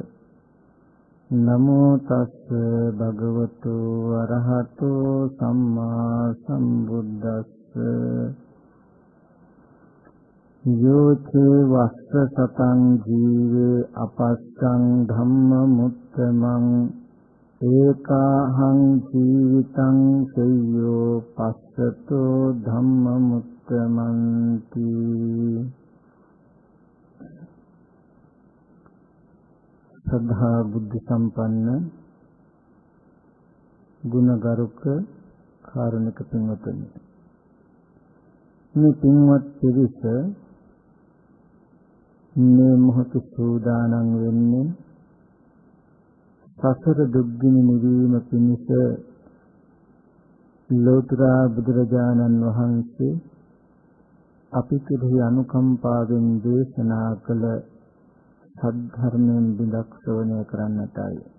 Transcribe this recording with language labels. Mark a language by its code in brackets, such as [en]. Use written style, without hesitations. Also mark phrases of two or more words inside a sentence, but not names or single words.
[pi] නමෝ තස්ස භගවතු අරහතෝ සම්මා සම්බුද්දස්ස යෝචේ වස්ස සතං ජීවේ අපස්සං ධම්ම මුත්තමං ඒකාහං ජීවිතං සෙය්‍යෝ පස්සතෝ ධම්ම මුත්තමන්ති. [si] සද්ධා බුද්ධ සම්පන්න ගුණගරුක කාරුණික පින්වතුනි, මේ පින්වත් පිරිස මේ මොහොත සූදානම් වෙන්නේ සසර දුක්ගිනි නිවීම පිණිස ලෝතර බුදුරජාණන් වහන්සේ අපි කෙරෙහි අනුකම්පාවෙන් දේශනා කළ සද්ධර්මයෙන් බිඳක් ශ්‍රවණය කරන්නටයි.